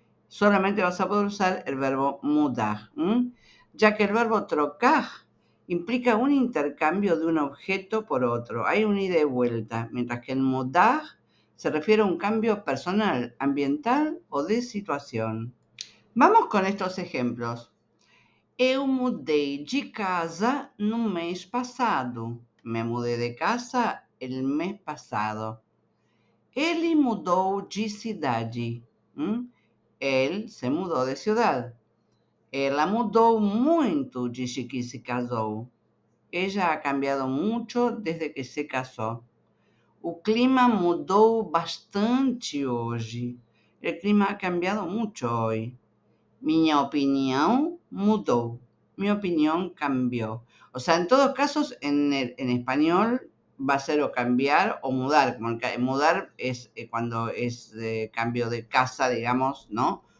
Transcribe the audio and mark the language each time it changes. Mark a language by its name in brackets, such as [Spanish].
[Spanish] Solamente vas a poder usar el verbo mudar, ya que el verbo trocar implica un intercambio de un objeto por otro. Hay un ida y vuelta, mientras que el mudar se refiere a un cambio personal, ambiental o de situación. Vamos con estos ejemplos. [Portuguese] Eu mudei de casa no mês passado. [Spanish] Me mudei de casa el mes pasado. [Portuguese] Ele mudou de cidade. [Spanish] Él se mudó de ciudad. [Portuguese] Ela mudou muito desde que se casou. [Spanish] Ella ha cambiado mucho desde que se casó. [Portuguese] O clima mudou bastante hoje. [Spanish] El clima ha cambiado mucho hoy. [Portuguese] Minha opinião mudou. [Spanish] Mi opinión cambió. O sea, en todos casos, en español va a ser o cambiar o mudar. Mudar es cuando es cambio de casa, digamos, ¿no?